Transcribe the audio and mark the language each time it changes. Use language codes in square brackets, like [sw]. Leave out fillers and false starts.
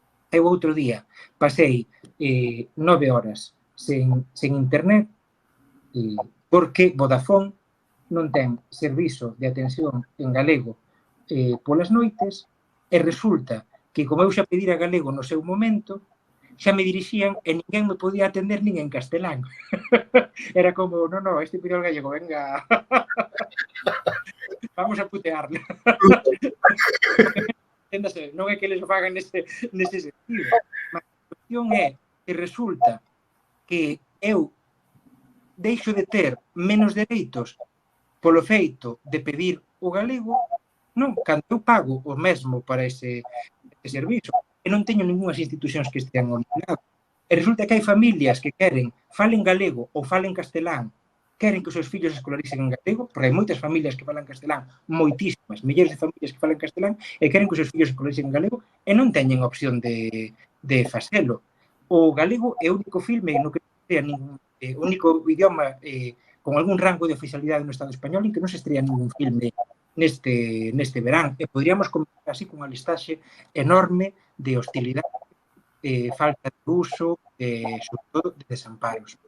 [gl] Eu outro día pasei 9 horas sen internet porque Vodafone non ten servizo de atención en galego polas noites e resulta que, como eu xa pedira galego no seu momento, xa me dirixían e ninguén me podía atender nin en castelán. Era como, [es] no, este pidió el gallego, venga, vamos a putearlo. [gl] Non é que eles o fagan nese sentido. Mas a cuestión é que resulta que eu deixo de ter menos dereitos polo feito de pedir o galego, non, cando eu pago o mesmo para ese servizo, e non teño ningunhas institucións que estean obligadas. E resulta que hai familias que queren, falen galego ou falen castelán, queren que os seus fillos escolaricen en galego, porque hai moitas familias que falan castelán, moitísimas, milleiros de familias que falan castelán, e queren que os seus fillos escolaricen en galego, e non teñen opción de facelo. O galego é o único filme no que sea ningún, único idioma con algún rango de oficialidade no Estado español en que non se estrea ningún filme neste verán, e poderíamos comenzar así cunha listaxe enorme de hostilidade falta de uso, sobre todo de desamparos.